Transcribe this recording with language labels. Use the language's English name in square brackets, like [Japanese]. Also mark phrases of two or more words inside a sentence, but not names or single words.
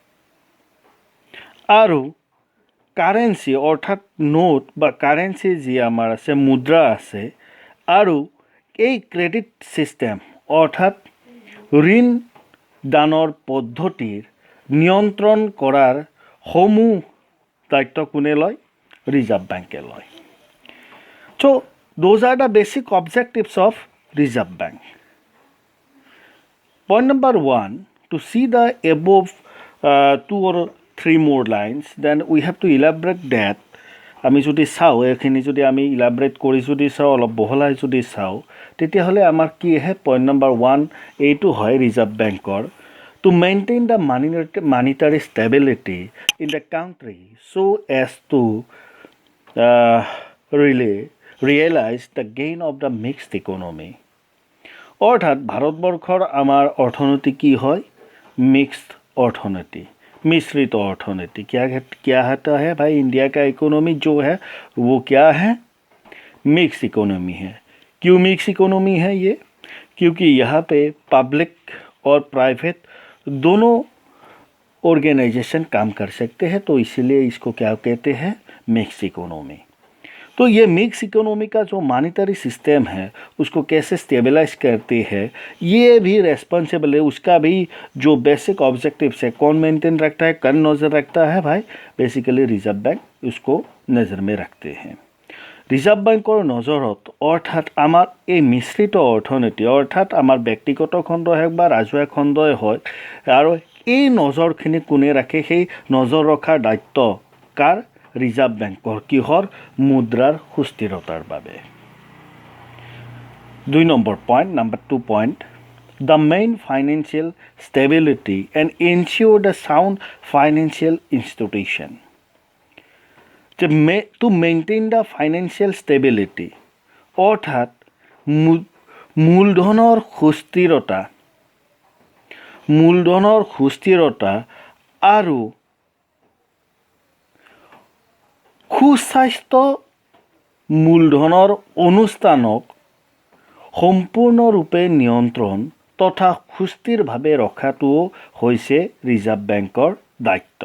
[Assamese] আৰু কাৰেঞ্চি অৰ্থাৎ নোট বা কাৰেঞ্চি যি আমাৰ আছে, মুদ্ৰা আছে, আৰু এই [English] credit system [Assamese] অৰ্থাৎ ঋণ দানৰ পদ্ধতিৰ নিয়ন্ত্ৰণ কৰাৰ সমূহ দায়িত্ব কোনে লয়? ৰিজাৰ্ভ বেংকে লয়। [English] so those are the basic objectives of Reserve Bank. Point number 1, to see the above 2 or 3 more lines, then we have to elaborate that. [Assamese] আমি যদি চাওঁ, এইখিনি যদি আমি ইলাবৰেট কৰি যদি চাওঁ, অলপ বহলাই যদি চাওঁ, তেতিয়াহ'লে আমাৰ কি আহে? [English] point number 1 [Assamese] এইটো হয় ৰিজাৰ্ভ বেংকৰ [English] to maintain the monetary stability in the country so as to realize the gain of the mixed economy. [Assamese] অৰ্থাৎ ভাৰতবৰ্ষৰ আমাৰ অৰ্থনীতি কি হয়? [Hindi] मिक्स्ड अर्थनीति, मिश्रित अर्थनीति। क्या होता है भाई? इंडिया का इकोनॉमी जो है वो क्या है? [English] mix economy है। [Hindi] क्यों [English] mix economy [Hindi] है ये? क्योंकि यहाँ पे पब्लिक और प्राइवेट दोनों ऑर्गेनाइजेशन काम कर सकते हैं, तो इसीलिए इसको क्या कहते हैं? [English] mix economy. [Hindi] तो ये [English] mix economy [Hindi] का जो [English] monetary system [Hindi] है उसको कैसे स्टेबलाइज करती है, ये भी रेस्पॉन्सिबल है। उसका भी जो [English] basic objectives [Hindi] है कौन मेंटेन रखता है, कौन नज़र रखता है भाई? बेसिकली रिजर्व बैंक उसको नज़र में रखते हैं। [Assamese] ৰিজাৰ্ভ বেংকৰ নজৰত অৰ্থাৎ আমাৰ এই মিশ্ৰিত অৰ্থনীতি অৰ্থাৎ আমাৰ ব্যক্তিগত খণ্ডই হওক বা ৰাজহুৱা খণ্ডই হওক, আৰু এই নজৰখিনি কোনে ৰাখে? সেই নজৰ ৰখাৰ দায়িত্ব কাৰ? ৰিজাৰ্ভ বেংকৰ। কিহৰ? মুদ্ৰাৰ সুস্থিৰতাৰ বাবে। [English] 2 number point, number 2 point, the main financial stability and ensure the sound financial institution. To maintain the financial stability [Assamese] অৰ্থাৎ মূলধনৰ সুস্থিৰতা আৰু সুস্বাস্থ্য মূলধনৰ অনুষ্ঠানক সম্পূৰ্ণৰূপে নিয়ন্ত্ৰণ তথা সুস্থিৰভাৱে ৰখাটো হৈছে ৰিজাৰ্ভ বেংকৰ দায়িত্ব।